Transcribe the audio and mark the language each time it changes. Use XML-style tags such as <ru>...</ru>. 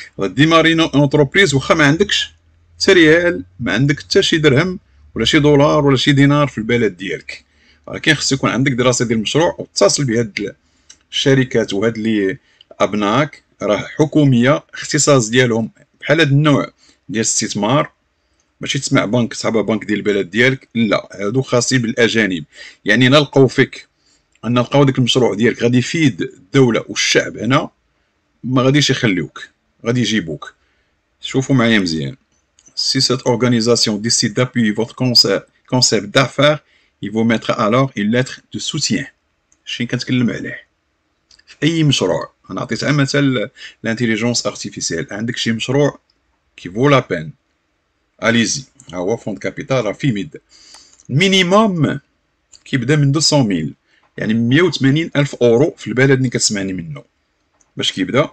<ar>ديماري اونتربريز واخا ما عندكش حتى ريال، ما عندك حتى شي درهم ولا شي دولار ولا شي دينار في البلد ديالك، ولكن خص يكون عندك دراسه ديال المشروع وتتصل بهاد الشركات وهاد اللي ابناك راه حكوميه، اختصاص ديالهم بحال هاد النوع ديال الاستثمار. ماشي تسمع بنك صحابه بنك ديال البلد ديالك، لا، هادو خاصين بالاجانب. يعني نلقاو فيك ان نلقاو داك المشروع ديالك غادي يفيد الدوله والشعب هنا، ما غاديش يخليوك، غادي يجيبوك. شوفوا معايا مزيان.</ar> <fr>Si cette organisation décide d'appuyer votre concept d'affaires, il vous mettra alors une lettre de soutien.</fr> <ar>شي كنتكلم عليه في اي مشروع. انا عطيت مثال الانتيليجونس ارتيفيسيال. عندك شي مشروع</ar> <fr>كي فو لا بين،</fr> <ar>اليزي. ها هو فوند كابيتال راه فيه ميد مينيموم كيبدا من 200,000، يعني 180,000 اورو في البلد اللي كتسمعني منه باش كيبدا.</ar>